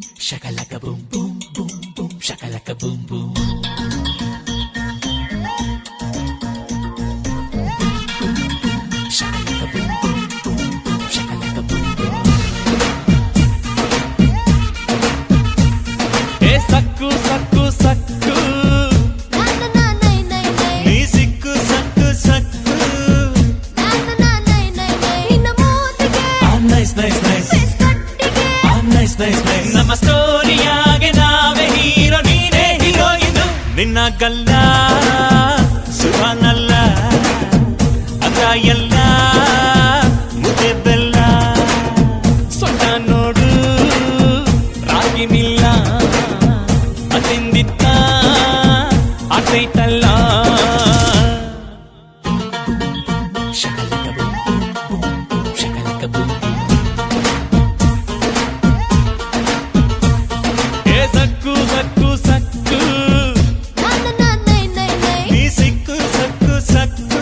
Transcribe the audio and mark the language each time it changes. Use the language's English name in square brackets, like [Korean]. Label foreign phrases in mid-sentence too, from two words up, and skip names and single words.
[Kannada] shakalaka boom boom boom boom shakalaka boom boom. Shakalaka boom boom boom boom shakalaka boom boom. ಹೇ ಸಕ್ಕು ಸಕ್ಕು ಸಕ್ಕು. Na na nay nay nay. ನೀ ಸಿಕ್ಕು ಸಕ್ಕು ಸಕ್ಕು. Na nay nay nay. Inna mootige. [English] Ah nice nice nice. [Kannada] ಫೇಸ್ ಕಟ್ಟಿಗೆ. [English] Ah nice nice nice. [Kannada] ನಮ್ಮ ಸ್ಟೋರಿಯಾಗೆ ನಾವೇ ಹೀರೋ ನೀನೇ ಹೀರೋಯಿನ್ ನಿನ್ನ ಗಲ್ಲ ಸುಭಾನಲ್ಲ ಅದ್ರ ಎಲ್ಲ ಮುದ್ದೆ ಬೆಲ್ಲ ಸೊಟ್ಟ ನೋಡು ರಾಗಿ ಮಿಲ್ಲ ಅತಿಂದಿತ್ತ ಆತೈತಲ್ಲ ಶಕಲಕ ಬೂಮ್ ಬೂಮ್ ಬೂಮ್ ಶಕಲಕ ಬೂಮ್ ಸಕ್ಕು ಸಕ್ಕು ಸಕ್ಕು Na nay nay nay. ನೀ ಸಿಕ್ಕು ಸಕ್ಕು ಸಕ್ಕು